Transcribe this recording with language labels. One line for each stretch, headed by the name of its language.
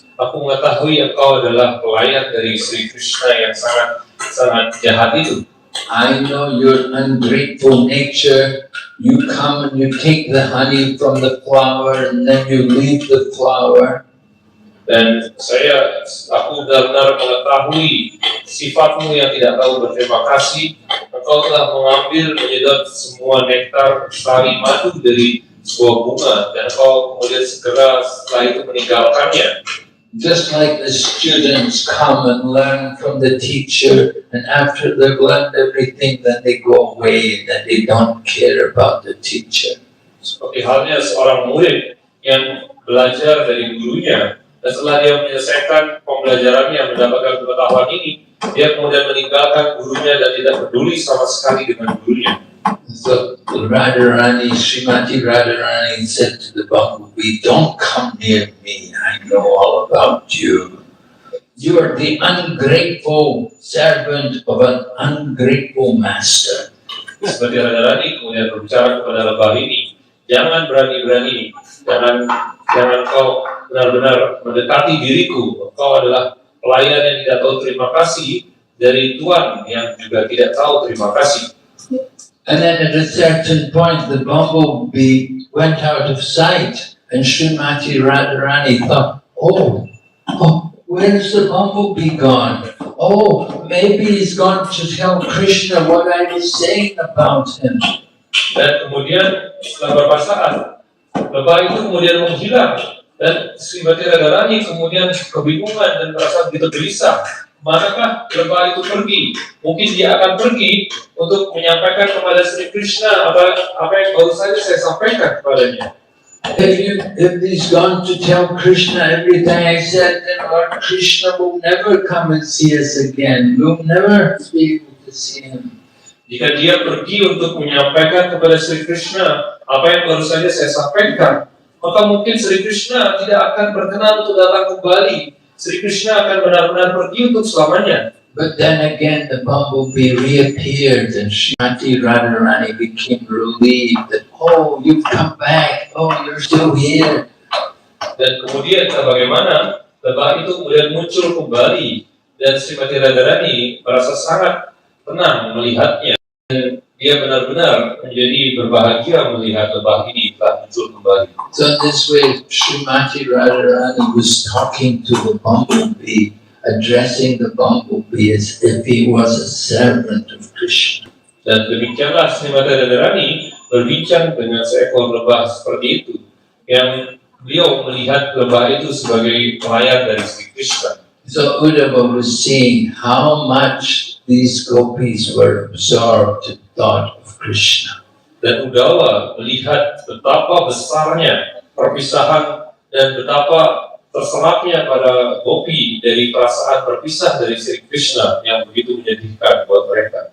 Indonesian: Aku mengetahui engkau adalah pelayan dari Sri Krishna yang sangat jahat itu.
English: I know your ungrateful nature. You come and you take the honey from the flower and then you leave the flower.
Indonesian: Dan aku benar-benar mengetahui sifatmu yang tidak tahu berterima kasih. Engkau telah mengambil, menyedot semua nektar sari madu dari sebuah bunga, dan engkau kemudian segera setelah itu meninggalkannya."
English: Just like the students come and learn from the teacher, and after they've learned everything, then they go away and then they don't care about the teacher.
Indonesian: Seperti halnya seorang murid yang belajar dari gurunya, dan setelah dia menyelesaikan pembelajarannya, mendapatkan pengetahuan ini, dia kemudian meninggalkan gurunya dan tidak peduli sama sekali dengan gurunya.
English: So Srimati Radharani said to the bumblebee, "Don't come near me. I know all about you. You are the ungrateful servant of an ungrateful master."
Indonesian: Seperti Radharani kemudian berbicara kepada lebah ini, "Jangan berani-berani, jangan kau benar-benar mendekati diriku. Kau adalah pelayan yang tidak tahu terima kasih dari Tuhan yang juga tidak tahu terima kasih."
English: And then at a certain point, the bumblebee went out of sight, and Srimati Radharani thought, oh, where's the bumblebee gone? Oh, maybe he's gone to tell Krishna what I was saying about him.
Indonesian: Dan kemudian setelah beberapa saat, lebah itu kemudian menghilang, dan Srimati Radharani kemudian kebingungan dan merasa begitu gelisah. Manakah lebah itu pergi? Mungkin dia akan pergi untuk menyampaikan kepada Sri Krishna apa yang baru saja saya sampaikan kepadanya.
English: If he's gone to tell Krishna everything I said, then Lord Krishna will never come and see us again. We'll never be able to see him.
Indonesian: Jika dia pergi untuk menyampaikan kepada Sri Krishna apa yang baru saja saya sampaikan, maka mungkin Sri Krishna tidak akan berkenan untuk datang kembali. Sri Krishna akan benar-benar pergi untuk selamanya.
English: But then again, the bumblebee reappeared, and Srimati Radharani became relieved that, oh, you've come back. Oh, you're still here.
Indonesian: Dan kemudian bagaimana lebah itu kemudian muncul kembali, dan Srimati Radharani merasa sangat tenang melihatnya. Dan dia benar-benar menjadi berbahagia melihat lebah ini telah muncul kembali.
English: So in this way, Srimati Radharani was talking to the bumblebee, addressing the bumblebee as if he was a servant of Krishna.
Indonesian: Dan demikianlah Srimati Radharani berbincang dengan seekor lebah seperti itu, yang beliau melihat lebah itu sebagai pelayan dari Sri Krishna.
English: So Uddhava was seeing how much these gopis were absorbed in thought of Krishna.
Indonesian: Dan Uddhava melihat betapa besarnya perpisahan dan betapa terserapnya pada gopi dari perasaan berpisah dari Sri Krishna yang begitu menyedihkan buat mereka.